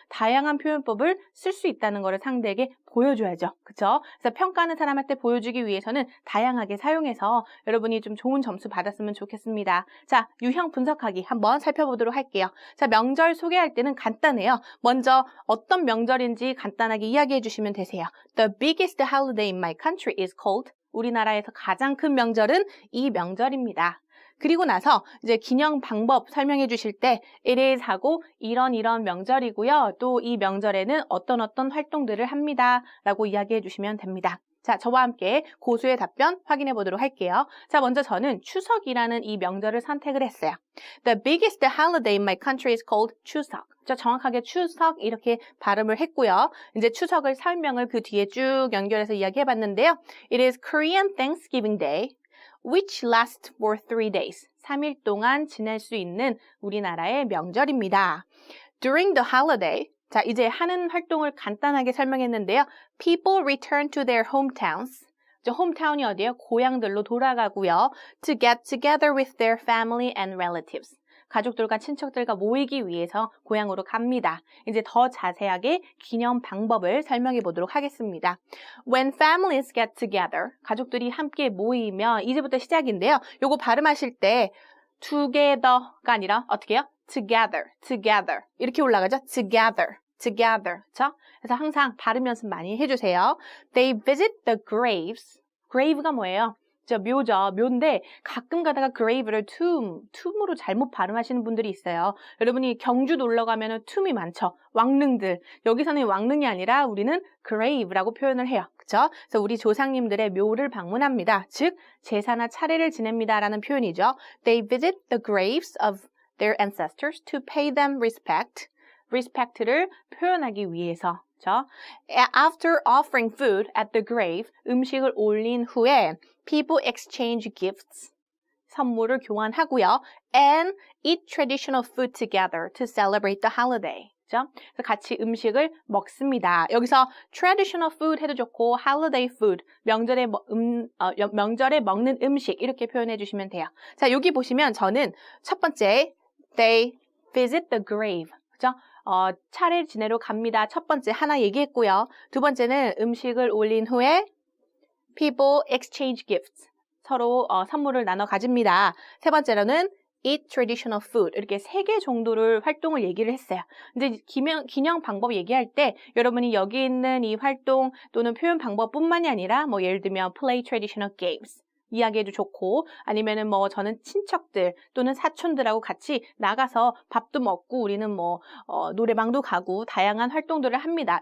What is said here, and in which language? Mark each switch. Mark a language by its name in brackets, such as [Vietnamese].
[Korean] 다양한 표현법을 쓸 수 있다는 것을 상대에게 보여줘야죠. 그쵸? 그래서 평가하는 사람한테 보여주기 위해서는 다양하게 사용해서 여러분이 좀 좋은 점수 받았으면 좋겠습니다. 자, 유형 분석하기 한번 살펴보도록 할게요. 자, 명절 소개할 때는 간단해요. 먼저 어떤 명절인지 간단하게 이야기해 주시면 되세요. [English] The biggest holiday in my country is called. [Korean] 우리나라에서 가장 큰 명절은 이 명절입니다. 그리고 나서 이제 기념 방법 설명해 주실 때 [English] it is [Korean] 하고 이런 명절이고요. 또 이 명절에는 어떤 활동들을 합니다. 라고 이야기해 주시면 됩니다. 자, 저와 함께 고수의 답변 확인해 보도록 할게요. 자, 먼저 저는 추석이라는 이 명절을 선택을 했어요. [English] The biggest holiday in my country is called 추석. [Korean] 저 정확하게 추석 이렇게 발음을 했고요. 이제 추석을 설명을 그 뒤에 쭉 연결해서 이야기해 봤는데요. [English] It is Korean Thanksgiving Day, which lasts for 3 days. [Korean] 3일 동안 지낼 수 있는 우리나라의 명절입니다. [English] During the holiday, [Korean] 자, 이제 하는 활동을 간단하게 설명했는데요. [English] People return to their hometowns. [Korean] 홈타운이 어디예요? 고향들로 돌아가고요. [English] To get together with their family and relatives. [Korean] 가족들과 친척들과 모이기 위해서 고향으로 갑니다. 이제 더 자세하게 기념 방법을 설명해 보도록 하겠습니다. [English] When families get together, [Korean] 가족들이 함께 모이면 이제부터 시작인데요. 요거 발음하실 때 together가 아니라 어떻게 해요? together 이렇게 올라가죠? together. 그렇죠? 그래서 항상 발음 연습 많이 해주세요. [English] They visit the graves. [Korean] grave가 뭐예요? 묘죠. 묘인데 가끔 가다가 grave를 tomb으로 잘못 발음하시는 분들이 있어요. 여러분이 경주 놀러 가면은 tomb이 많죠. 왕릉들. 여기서는 왕릉이 아니라 우리는 grave라고 표현을 해요. 그렇죠? 그래서 우리 조상님들의 묘를 방문합니다. 즉 제사나 차례를 지냅니다라는 표현이죠. [English] They visit the graves of their ancestors to pay them respect. [Korean] respect를 표현하기 위해서. 그렇죠? [English] After offering food at the grave, [Korean] 음식을 올린 후에 [English] people exchange gifts, [Korean] 선물을 교환하고요. [English] And eat traditional food together to celebrate the holiday. [Korean] 그죠? 그래서 같이 음식을 먹습니다. 여기서 [English] traditional food [Korean] 해도 좋고 [English] holiday food, [Korean] 명절에 먹는 음식 이렇게 표현해 주시면 돼요. 자, 여기 보시면 저는 첫 번째 [English] they visit the grave. [Korean] 그죠? 차례 지내러 갑니다. 첫 번째 하나 얘기했고요. 두 번째는 음식을 올린 후에 [English] people exchange gifts. [Korean] 서로 선물을 나눠 가집니다. 세 번째로는 [English] eat traditional food. [Korean] 이렇게 3개 정도를 활동을 얘기를 했어요. 근데 기념 방법 얘기할 때 여러분이 여기 있는 이 활동 또는 표현 방법뿐만이 아니라 뭐 예를 들면 [English] play traditional games. [Korean] 이야기해도 좋고 아니면은 뭐 저는 친척들 또는 사촌들하고 같이 나가서 밥도 먹고 우리는 뭐 노래방도 가고 다양한 활동들을 합니다.